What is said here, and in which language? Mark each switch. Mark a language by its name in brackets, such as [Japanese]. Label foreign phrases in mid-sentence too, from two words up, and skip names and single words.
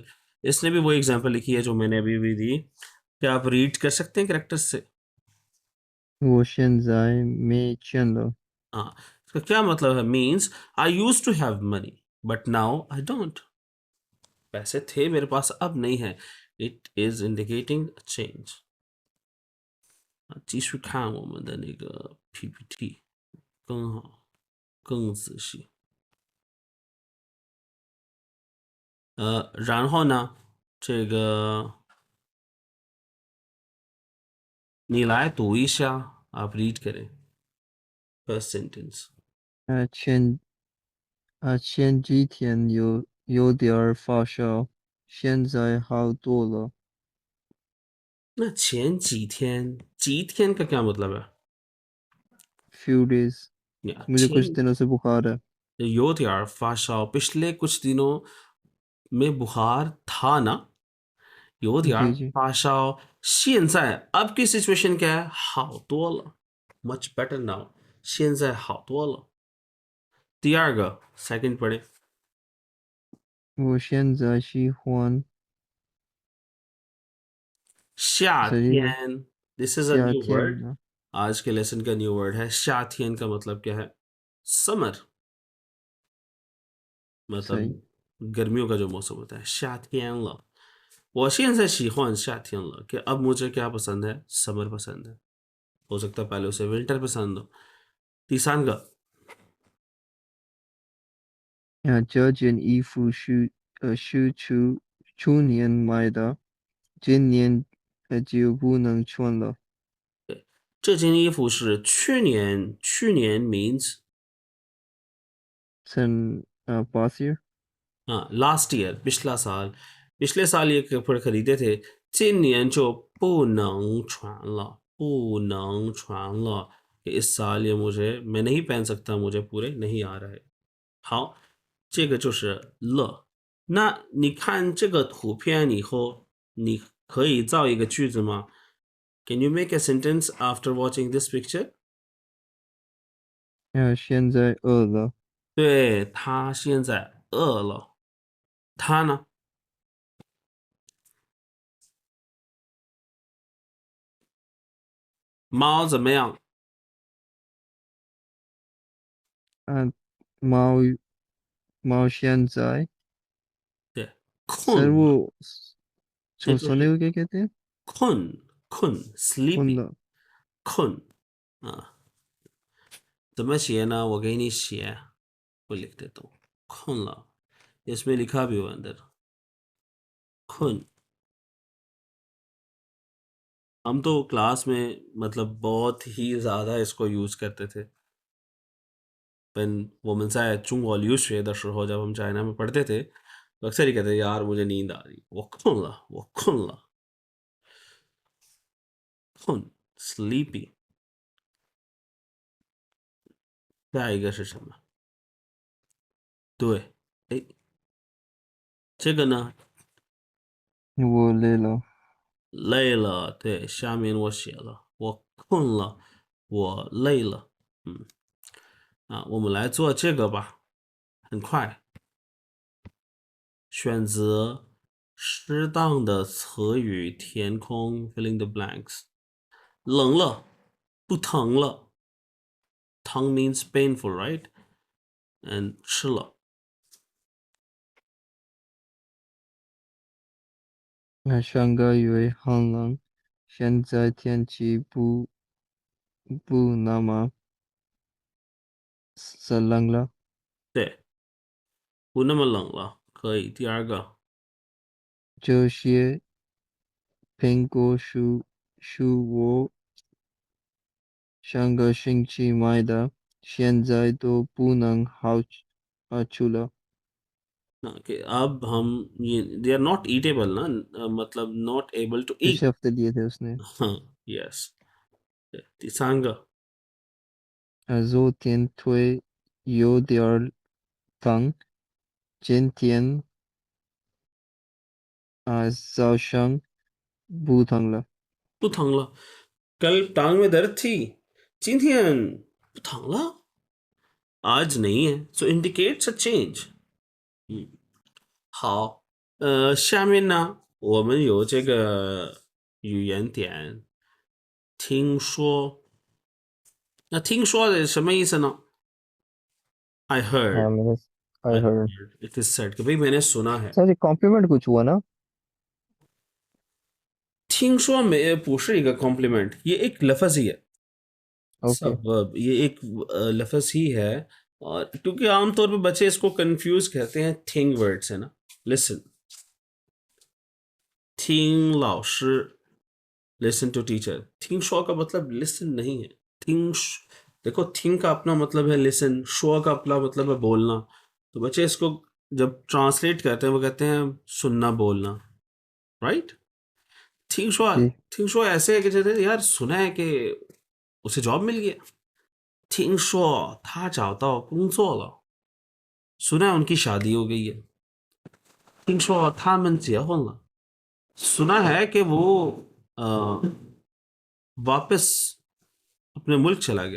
[Hindi] इसने भी वो एग्जाम्पल लिखी है जो मैंने अभी भी दी। क्या आप रीड कर सकते हैं करेक्टर्स से? [Chinese] 我现在没钱了。 [Hindi] हाँ, इसका क्या मतलब है? [English] means I use to have money but now I don't. [Hindi] पैसे थे मेरे पास, अब नहीं है। [English] it is indicating change. [Chinese] 继续看我们的那个 PPT，更好，更仔细。然后呢，这个你来读一下 ， [Hindi] आप रीड करें [English] first sentence. [Chinese] 前前几天有点儿发烧，现在好多了。那前几天，几天 [Hindi] का क्या मतलब है? [English] few days। [Hindi] या मुझे कुछ [Chinese] 前 [Hindi] दिनों से बुखार है। [Chinese] 有点儿发烧， [Hindi] पिछले कुछ दिनों में बुखार था ना। [Chinese] 有点 [Hindi] जी [Chinese] 儿 [Hindi] जी। [Chinese] 发烧，现在 [Hindi] अब की सिचुएशन क्या है? [Chinese] 好多了 [English] ，much better now， [Chinese] 现在好多了。第二个 second पढ़े। 我现在喜欢夏 [Hindi] शरीर [English] 天 this is a [Chinese] 夏 [English] new [Chinese] 天 [English] word। [Chinese] 呢。 [Hindi] आज के लेसन का [English] new word [Hindi] है। 夏天 का मतलब क्या है? समर, सही। मतलब गर्मियों का जो मौसम होता है। 夏天了，我现在喜欢夏天了 कि अब मुझे क्या पसंद है? समर पसंद है। हो सकता है पहले उसे विंटर पसंद हो। तीसरा का [Chinese] 这件衣服是去年买的，今年就不能穿了。这件衣服是去年 means Sen past year। [Hindi] हाँ [English] last year, [Hindi] पिछला साल। पिछले साल ये कपड़े खरीदे थे। [Chinese] 今年就不能穿了，不能穿了 [Hindi] कि इस साल ये मुझे मैं नहीं पहन सकता, मुझे पूरे नहीं आ रहा है। [Chinese] 好，这个就是了。那你看这个图片以后，你可以造一个句子吗 ？ [English] Can you make a sentence after watching this picture？ [Chinese] 现在饿了。对，他现在饿了。他呢？猫怎么样？啊，猫猫现在对， [Hindi] सर [Chinese] 困 [Hindi] वो [Chinese] 了，这就 [Hindi] सोने [Chinese] 是 [Hindi] को क्या कहते हैं? [Chinese] 困 [Hindi] कौन [English] sleepy， ला? [Chinese] 困啊。怎么写呢？我给你写，我 [Hindi] लिख देता हूँ। [Chinese] 困了 [Hindi] इसमें लिखा भी हुआ अंदर। [Chinese] 困। [Hindi] हम तो क्लास में मतलब बहुत ही ज़्यादा इसको यूज़ करते थे। [Chinese] 我们在中国留学的时候， [Hindi] जब हम चाइना में पढ़ते थे, तो अक्सर ही कहते यार मुझे नींद आ रही, [Chinese] 我困了，我困了，困 sleepy。下一个是什么？对，哎，这个呢？ [Hindi] वो ले लो। [Chinese] 累了，对，下面我写了，我困了，我累了。我们来做这个吧，很快。选择适当的词语填空 [English] filling the blanks。 [Chinese] 冷了，不疼了。疼 [English] means painful, right? [Chinese] And 吃了。上个月很冷，现在天气不那么冷了。对，不那么冷了，可以。第二个，这些苹果是我上个星期买的，现在都不能好吃了。 [Hindi] कि अब हम ये [English] they are not eatable [Hindi] ना, मतलब [English] not able to eat. [Hindi] पिछले हफ्ते लिए थे उसने। हाँ, यस। [Chinese] 第三个，昨天腿有点儿疼，今天早上不疼了。不疼了。 [Hindi] कल टांग में दर्द थी, [Chinese] 今天不疼了， [Hindi] आज नहीं है, [English] so indicates a change。 [Chinese] 好，下面呢，我们有这个语言点，听说。那听说的什么意思呢 ？I [Hindi] हाँ [English] heard, [Hindi] मैंने [English] I I heard। heard, it is said [Hindi] कि भाई मैंने सुना है। सर ये कॉम्प्लीमेंट कुछ हुआ ना। [Chinese] 听说没不是一个 compliment, [Hindi] ये एक लफ्ज ही है। ओके। सब ये एक लफ्ज ही है। और क्योंकि आमतौर पे बच्चे इसको कंफ्यूज कहते हैं थिंग वर्ड से ना। लिसन, [Chinese] 听老师 [English] listen to teacher. [Hindi] थिंग शो का मतलब लिसन नहीं है। थिंग, देखो थिंग का अपना मतलब है लिसन, शो का अपना मतलब है बोलना। तो बच्चे इसको जब ट्रांसलेट करते हैं वो कहते हैं सुनना बोलना, राइट। थिंग शो, जी। थिंग शो ऐसे है कि जैसे यार सुना है कि उसे जॉब मिल गया। [Chinese] 听说他找到工作了， [Hindi] सुना है उनकी शादी हो गई है। [Chinese] 听说他们结婚了， [Hindi] सुना है कि वो वापस अपने मुल्क चला गया।